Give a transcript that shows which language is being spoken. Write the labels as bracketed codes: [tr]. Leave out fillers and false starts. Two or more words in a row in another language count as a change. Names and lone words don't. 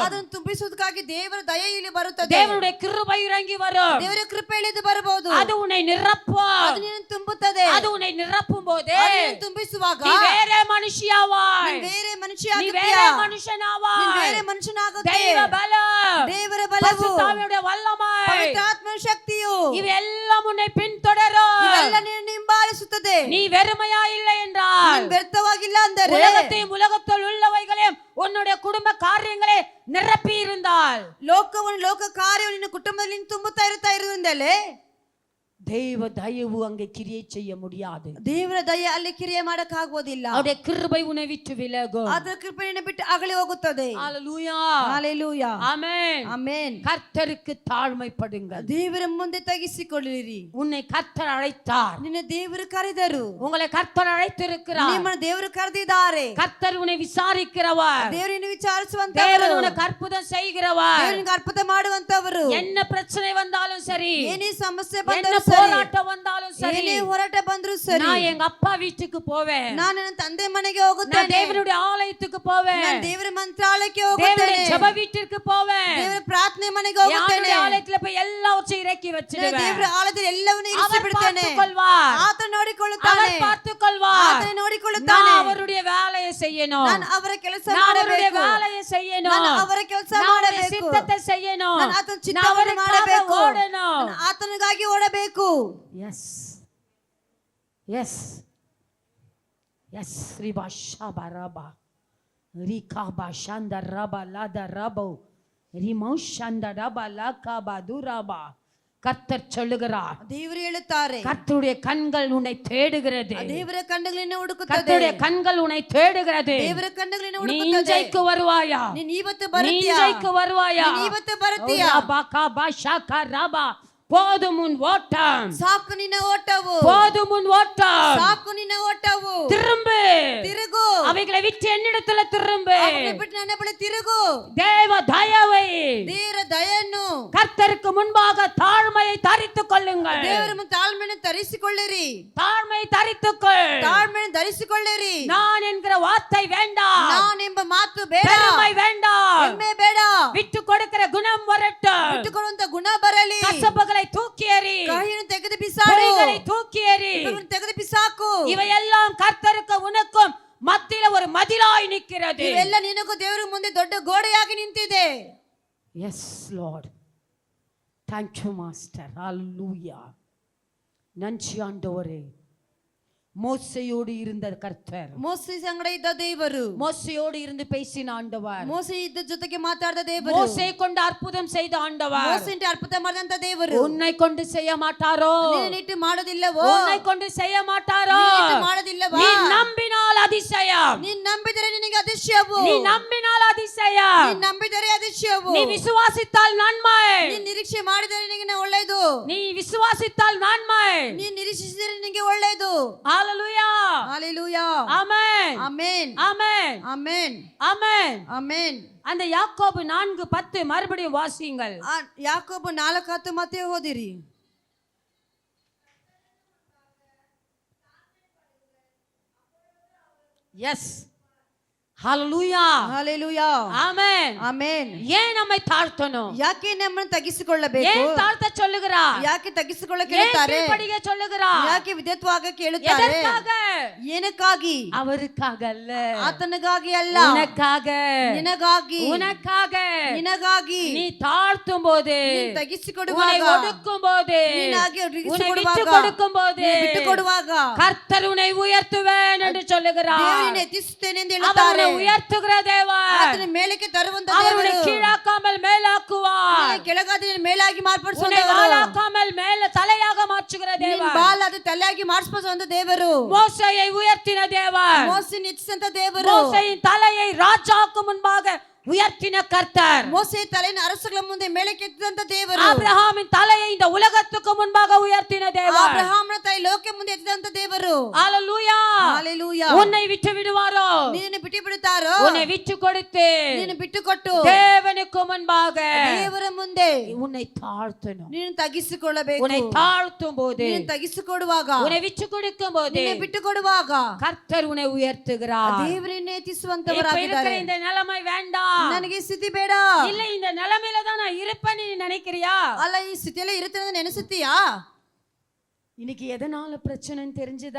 [kn] ಅದನ್ನು ತುಂಬಿಸುವುದಕ್ಕಾಗಿ ದೇವರ ದಯೆ ಇಲ್ಲಿ ಬರುತ್ತದೆ. [ta] தேவனுடைய கிருபை இறங்கி வரும். [kn] ದೇವರ ಕೃಪೆ ಇಳಿದು ಬರಬಹುದು. [ta] அது உன்னை நிரப்பும். [kn] ಅದು ನಿನ್ನನ್ನು ತುಂಬುತ್ತದೆ. [ta] அது உன்னை நிரப்பும் போது [kn] ಅದು ನಿನ್ನನ್ನು ತುಂಬಿಸುವಾಗ [ta] நீ வேற மனுஷியாவாய். [kn] ನೀನು ಬೇರೆ [ta] நீ [kn] ಮನುಷ್ಯನಾಗುತ್ತೀಯ. [ta] வேற [kn] ನೀನು [ta] மனுஷனாவாய். [kn] ಬೇರೆ ಮನುಷ್ಯನಾಗುತ್ತೀಯ. [ta] தெய்வ பலம், [kn] ದೇವರ ಬಲವು, [ta] பரிசுத்தாவியுடைய வல்லமை, [kn] ಪವಿತ್ರಾತ್ಮನ ಶಕ್ತಿಯು [ta] இವೆல்லாம் உன்னை பின்தொடரும். [kn] ಇವೆಲ್ಲ ನಿನ್ನನ್ನು ಹಿಂಬಾಲಿಸುತ್ತದೆ. [ta] நீ வெறுமையா இல்லை என்றால், [kn] ನೀನು ವ್ಯರ್ಥವಾಗಿಲ್ಲ ಅಂದರೆ, [ta] உலகத்தையும் உலகத்தில் உள்ளவைகளையும் உன்னுடைய குடும்ப காரியங்களே நிரப்பி இருந்தால், [kn] ಲೋಕವನ್ನು ಲೋಕ ಕಾರ್ಯವು ನಿನ್ನ ಕುಟುಂಬದಲ್ಲಿ ನೀನು ತುಂಬುತ್ತಾ ಇರುವುದರಿಂದಲೇ [ta] தெய்வ தயவு அங்கே கிரியை செய்ய முடியாது. [kn] ದೇವರ ದಯೆ ಅಲ್ಲಿ ಕ್ರಿಯೆ ಮಾಡಕ್ಕಾಗುವುದಿಲ್ಲ. [ta] அவருடைய கிருபை உன்னை விட்டு விலகும். [kn] ಅದರ ಕೃಪೆಯನ್ನು ಬಿಟ್ಟು ಅಗಲಿ ಹೋಗುತ್ತದೆ. [ta] ஹalleluya, [kn] ಹalleluya, [ta] ஆமென். [kn] ಆಮೆನ್. [ta] கர்த்தருக்கு தாழ்மைப்படுங்கள். [kn] ದೇವರ ಮುಂದೆ ತಗ್ಗಿಸಿಕೊಳ್ಳಿರಿ. [ta] உன்னை கர்த்தர் அழைத்தார். [kn] ನಿನ್ನ ದೇವರು ಕರೆದರು. [ta] உங்களை கர்த்தர் அழைத்திருக்கிறார். [kn] ನಿಮ್ಮನ್ನು ದೇವರು ಕರೆದಿದ್ದಾರೆ. [ta] கர்த்தர் உன்னை விசாரிக்கிறவர். [kn] ದೇವರನ್ನು ವಿಚಾರಿಸುವಂತವರು, [ta] தேவன் உனக்கு அற்புதம் செய்கிறவர். [kn] ದೇವರಿಗೆ ಅರ್ಪಣೆ ಮಾಡುವಂತವರು. [ta] என்ன பிரச்சனை வந்தாலும் சரி, [kn] ಏನೇ ಸಮಸ್ಯೆ [ta] என்ன [kn] ಬಂದರೂ ಸರಿ, [ta] போராட்டம் வந்தாலும் சரி, [kn] ಏನೇ ಹೋರಾಟ ಬಂದರೂ ಸರಿ, [ta] நான் எங்க அப்பா வீட்டுக்கு போவேன், [kn] ನಾನು ನನ್ನ ತಂದೆ ಮನೆಗೆ [ta] நான் [kn] ಹೋಗುತ್ತೇನೆ, [ta] தேவனுடைய ஆலயத்துக்கு போவேன், [kn] ನಾನು ದೇವರ ಮಂತ್ರಾಲಯಕ್ಕೆ [ta] தேவனுடைய [kn] ಹೋಗುತ್ತೇನೆ, [ta] ஜெப வீட்டிற்கு போவேன், [kn] ದೇವರ ಪ್ರಾರ್ಥನೆ ಮನೆಗೆ [ta] யாருடைய [kn] ಹೋಗುತ್ತೇನೆ, [ta] ஆலயத்துல போய் எல்லாவற்றையும் இறக்கி வச்சிடுவேன். [kn] ದೇವರ ಆಲಯದಲ್ಲಿ ಎಲ್ಲವನ್ನೂ ಇರಿಸಿ [ta] அவர் [kn] ಬಿಡುತ್ತೇನೆ. [ta] பார்த்துக்கொள்வார். [kn] ಆತನು ನೋಡಿಕೊಳ್ಳುತ್ತಾನೆ. [ta] அவர் பார்த்துக்கொள்வார். [kn] ಆತನು ನೋಡಿಕೊಳ್ಳುತ್ತಾನೆ. [ta] நான் அவருடைய வேலையை செய்யணும், [kn] ನಾನು ಅವರ ಕೆಲಸ [ta] நான் அவருடைய [kn] ಮಾಡಬೇಕು. [ta] வேலையை செய்யணும், [kn] ನಾನು ಅವರ ಕೆಲಸ [ta] நான் அவருடைய [kn] ಮಾಡಬೇಕು. [ta] சித்தத்தை செய்யணும், [kn] ನಾನು ಆತನ [ta] நான் [kn] ಚಿತ್ತವನ್ನು [ta] அவருக்காக [kn] ಮಾಡಬೇಕು. [ta] ஓடணும். [kn] ನಾನು ಆತನಿಗಾಗಿ ಓಡಬೇಕು. ಬೇಕು. எஸ் எஸ் எஸ் ரிபா ஷாபா ரபா ரிகாபா ஷந்த ரபா லத ரபோ ரிமோ ஷந்த ரபா லகாபா துரபா. [ta] கர்த்தர் சொல்லுகிறார், [kn] ದೇವರು ಹೇಳುತ್ತಾರೆ, [ta] கர்த்தருடைய கண்கள் உன்னை தேடுகிறது. [kn] ದೇವರ ಕಣ್ಣುಗಳನ್ನ ಹುಡುಕುತ್ತದೆ. [ta] கர்த்தருடைய கண்கள் உன்னை தேடுகிறது. [kn] ದೇವರ ಕಣ್ಣುಗಳನ್ನ [ta] நீ [kn] ಹುಡುಕುತ್ತದೆ. [ta] இன்றைக்கு வருவாயா? [kn] ನೀನು ಇವತ್ತು [ta] நீ [kn] ಬರುತ್ತೀಯಾ? [ta] இன்றைக்கு வருவாயா? [kn] ನೀನು ಇವತ್ತು ಬರುತ್ತೀಯಾ? ரபா காபா ஷாகா ரபா. [ta] போதும் உன் ஓட்டம், [kn] ಸಾಕು ನಿನ್ನ ಓಟವು, [ta] போதும் உன் ஓட்டம். [kn] ಸಾಕು ನಿನ್ನ ಓಟವು. [ta] திரும்பு, [kn] ತಿರುಗು, [ta] அவைகளை விட்டு என்னிடத்துல திரும்பு. [kn] ಅವರನ್ನು ಬಿಟ್ಟು ನನ್ನ ಬಳಿ ತಿರುಗು. [ta] தேவ தயவை, [kn] ದೇವರ ದಯೆಯನ್ನು, [ta] கர்த்தருக்கு முன்பாக தாழ்மையை தரித்துக் கொள்ளுங்கள். [kn] ದೇವರ ಮುಂದೆ ತಾಳ್ಮೆಯನ್ನು ಧರಿಸಿಕೊಳ್ಳಿರಿ. [ta] தாழ்மை தரித்துக்கொள். [kn] ತಾಳ್ಮೆಯನ್ನು ಧರಿಸಿಕೊಳ್ಳಿರಿ. [ta] நான் என்கிற வார்த்தை வேண்டாம், [kn] ನಾನೆಂಬ ಮಾತು ಬೇಡ, [ta] பெருமை வேண்டாம், [kn] ಹೆಮ್ಮೆ ಬೇಡ, [ta] விட்டு கொடுக்கிற குணம் வரட்டும். [kn] ಬಿಟ್ಟುಕೊಡುವಂತ ಗುಣ ಬರಲಿ. [ta] கசப்புகளை தூக்கி எறி, [kn] ಕಹಿಯನ್ನು ತೆಗೆದು ಬಿಸಾಡು, [ta] குறைகளை தூக்கி எறி. [kn] ಇವುಗಳನ್ನು ತೆಗೆದು ಬಿಸಾಕು. [ta] இவையெல்லாம் கர்த்தருக்கு உனக்கும் மத்தியில ஒரு மதிலாய் நிற்கிறது. [kn] ಇವೆಲ್ಲ ನಿನಗೂ ದೇವರ ಮುಂದೆ ದೊಡ್ಡ ಗೋಡೆಯಾಗಿ ನಿಂತಿದೆ. [en] yes Lord, thank you master. ஹalleluya. [ta] நன்றி ஆண்டவரே. மோசேயோடு இருந்த கர்த்தர், [kn] ಮೋಸೆ ಸಂಗಡ ಇದ್ದ ದೇವರು, [ta] மோசேயோடு இருந்து பேசின ஆண்டவர், [kn] ಮೋಸೆ ಇದ್ದ ಜೊತೆಗೆ ಮಾತಾಡಿದ ದೇವರು, [ta] மோசே கொண்டு அற்புதம் செய்த ஆண்டவர் [kn] ಮೋಸೆಯಿಂದ ಅದ್ಭುತ ಮಾಡಿದಂತ ದೇವರು [ta] உன்னை கொண்டு செய்ய மாட்டாரோ? [kn] ನಿನ್ನಿಟ್ಟು ಮಾಡೋದಿಲ್ಲವೋ? [ta] உன்னை கொண்டு செய்ய மாட்டாரோ? [kn] ನಿನ್ನಿಟ್ಟು ಮಾಡೋದಿಲ್ಲವಾ? [ta] நீ நம்பினால் அதிசயம், [kn] ನೀನ್ ನಂಬಿದರೆ ನಿನಗೆ அதிசಯವು. [ta] நீ நம்பினால் அதிசயம், [kn] ನೀನ್ ನಂಬಿದರೆ அதிசಯವು. [ta] நீ விசுவாசித்தால் நன்மை, [kn] ನೀನ್ ನಿರೀಕ್ಷೆ ಮಾಡಿದರೆ ನಿನಗೆ ಒಳ್ಳೆಯದು. [ta] நீ விசுவாசித்தால் நன்மை. [kn] ನೀನ್ ನಿರೀಕ್ಷಿಸಿದರೆ ನಿನಗೆ ಒಳ್ಳೆಯದು. [ta] ஹalleluya. ஹalleluya. ஆமென். [kn] ಆಮೆನ್. [ta] ஆமென். [kn] ಆಮೆನ್. [ta] ஆமென். [kn] ಆಮೆನ್. [ta] அந்த யாக்கோபு 4:10 மறுபடியும் வாசியுங்கள். [kn] ಯಾಕೋಬ 4:10 ಮತ್ತೆ ಓದಿರಿ. [ta] எஸ். ஹalleluya. [kn] ಹalleluya. [ta] ஆமென். [kn] ಆಮೆನ್. [ta] ஏன் நம்மை தாழ்த்தணும்? [kn] ಯಾಕೆ ನಮ್ಮನ್ನು ತಗ್ಗಿಸಿಕೊಳ್ಳಬೇಕು? [ta] ஏன் தாழ்த்த சொல்லுகிறார்? [kn] ಯಾಕೆ ತಗ್ಗಿಸಿಕೊಳ್ಳಕ್ಕೆ [ta] ஏன் [kn] ಹೇಳುತ್ತಾರೆ? [ta] கீழ்ப்படிய சொல்லுகிறார்? [kn] ಯಾಕೆ ವಿಧೇಯತ್ವವಾಗಿ ಕೇಳುತ್ತಾರೆ? [ta] எதற்காக? [kn] ಏನಕ್ಕಾಗಿ? [ta] அவருக்காக அல்ல, [kn] ಆತನಿಗಾಗಿ ಅಲ್ಲ, [ta] உனக்காக, [kn] ನಿನಗಾಗಿ, [ta] உனக்காக. [kn] ನಿನಗಾಗಿ. [ta] நீ தாழ்த்தும் போது, [kn] ನೀನು [ta] உன்னை [kn] ತಗ್ಗಿಸಿಕೊಡುವಾಗ, [ta] ஒடுக்கும் போது, [kn] ನೀನಾಗಿ [ta] உன்னை [kn] ಒದಗಿಸಿಕೊಡುವಾಗ, [ta] விட்டு கொடுக்கும் போது, [kn] ನೀನು ಬಿಟ್ಟು ಕೊಡುವಾಗ [ta] கர்த்தர் உன்னை உயர்த்துவேன் என்று சொல்லுகிறார். [kn] ದೇವರನ್ನು ಎತ್ತಿಸುತ್ತೇನೆ ಎಂದು [ta] அவர் [kn] ಹೇಳುತ್ತಾರೆ. [ta] உன்னை உயர்த்துகிற தேவன். [kn] ಆತನ ಮೇಲಕ್ಕೆ ತರುವಂತ [ta] அவர் உன்னை [kn] ದೇವರು. [ta] கீழாக்காமல் மேலாக்குவார். [kn] ನೀನು ಕೆಳಗಾದ ಮೇಲಾಗಿ [ta] உன்னை [kn] ಮಾರ್ಪಡಿಸುವಂತವರು. [ta] வாழாக்காமல் மேல தலையாக மாற்றுகிற [kn] ನೀನು [ta] தேவன். [kn] ಬಾಲಾದ ತಲೆಯಾಗಿ ಮಾಡಿಸುವಂತ ದೇವರು. [ta] மோசேயை உயர்த்தின தேவன். [kn] ಮೋಸೆಯನ್ನು ಹೆಚ್ಚಿಸಂತ ದೇವರು. [ta] மோசேயின் தலையை ராஜாவுக்கு முன்பாக உயர்த்தின கர்த்தர். [kn] ಮೋಸೆ ತಲೆಯನ್ನು ಅರಸುಗಳ ಮುಂದೆ ಮೇಲಕ್ಕೆ ಎತ್ತಿದಂತ ದೇವರು. [ta] ஆபிரகாமின் தலையை இந்த உலகத்துக்கு முன்பாக உயர்த்தின தேவன். [kn] ಅಬ್ರಹಾಮನ ತಾಯಿ ಲೋಕ ಮುಂದೆ ಎತ್ತಿದಂತ ದೇವರು. [ta] ஹalleluya. [kn] ಹalleluya. [ta] உன்னை விட்டு விடுவாரோ? [kn] ನಿನ್ನನ್ನು ಬಿಟ್ಟು ಬಿಡುತ್ತಾರೋ? [ta] உன்னை விட்டு கொடுத்து [kn] ನೀನು ಬಿಟ್ಟು ಕೊಟ್ಟು [ta] தேவனுக்கு முன்பாக [kn] ದೇವರ ಮುಂದೆ [ta] உன்னை தாழ்த்தணும். [kn] ನೀನು ತಗ್ಗಿಸಿಕೊಳ್ಳಬೇಕು. [ta] உன்னை தாழ்த்தும் போது, [kn] ನೀನು ತಗ್ಗಿಸಿಕೊಡುವಾಗ, [ta] உன்னை விட்டு கொடுக்கும் போது, [kn] ನಿನ್ನ ಬಿಟ್ಟು ಕೊಡುವಾಗ [ta] கர்த்தர் உன்னை உயர்த்துகிறார். [kn] ದೇವರನ್ನೇ [ta] இப்ப [kn] ಎತ್ತಿಸುವಂತವರಾಗಿದ್ದಾರೆ. [ta] இருக்கிற இந்த நிலைமை வேண்டாம். [kn] ನನಗೆ ಈ ಸ್ಥಿತಿ ಬೇಡ. [ta] இல்ல இந்த நிலைமையில தான் நான் இருப்பேன்னு நீ நினைக்கிறியா? [kn] ಅಲ್ಲ, ಈ ಸ್ಥಿತಿಯಲ್ಲೇ ಇರುತ್ತೇನೆ ನೆನೆಸುತ್ತೀಯಾ? [ta] இன்னைக்கு எதனால பிரச்சனைன்னு தெரிஞ்சுதா?